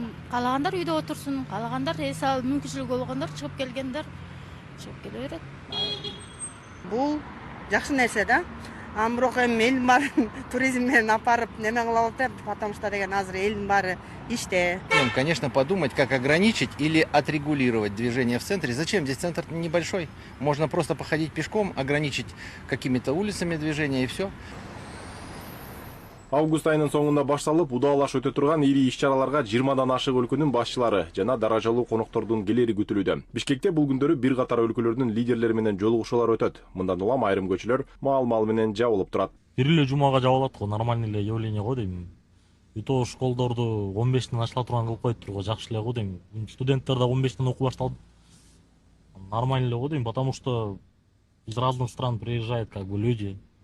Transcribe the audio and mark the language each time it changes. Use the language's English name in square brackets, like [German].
[Kyrgyz] Каалагандар үйдө отурсун, каалагандар мүмкүнчүлүгү болгондор чыгып келгендер чыгып келе берет. Бул жакшы нерсе да. Бирок эми элдин баарын туризм менен апарып неме кылып атат, [Russian] потому что [Kyrgyz] деген азыр элдин баары иште. [Russian] Конечно, подумать, как ограничить или отрегулировать движение в центре. Зачем? Здесь центр небольшой. Можно просто походить пешком, ограничить какими-то улицами движения и все. [Kyrgyz] Август айынын соңунда башталып, удаалаш өтө турган ири иш-чараларга 20дан ашык өлкөнүн башчылары жана даражалуу коноктордун келери күтүлүүдө. Бишкекте бул күндөрү бир катар өлкөлөрдүн лидерлери менен жолугушуулар өтөт. Мындан улам айрым көчөлөр маал менен жабылып турат. Бир эле жумага жабылат го, нормальный эле явление го дейм. И то школдорду 15тен ашыла турган кылып коюптур го, жакшы эле го дейм. Студенттер да 15тен окуу башталды. Нормально эле го дейм, [Russian] потому что из разных стран приезжают как бы люди.